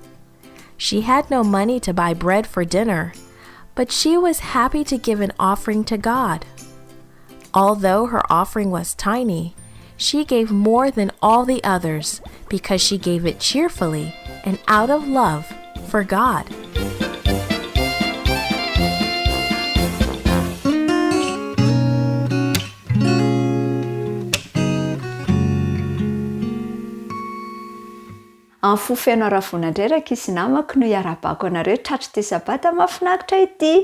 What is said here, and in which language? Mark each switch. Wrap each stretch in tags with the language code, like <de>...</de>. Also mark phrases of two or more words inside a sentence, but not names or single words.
<en>She had no money to buy bread for dinner, but she was happy to give an offering to God. Although her offering was tiny, she gave more than all the others because she gave it cheerfully and out of love for God.</en> <mg>Fofeno aravonandreraka isy namako no iarabako anareo tratry ty sabata mahafinaritra ity.</mg>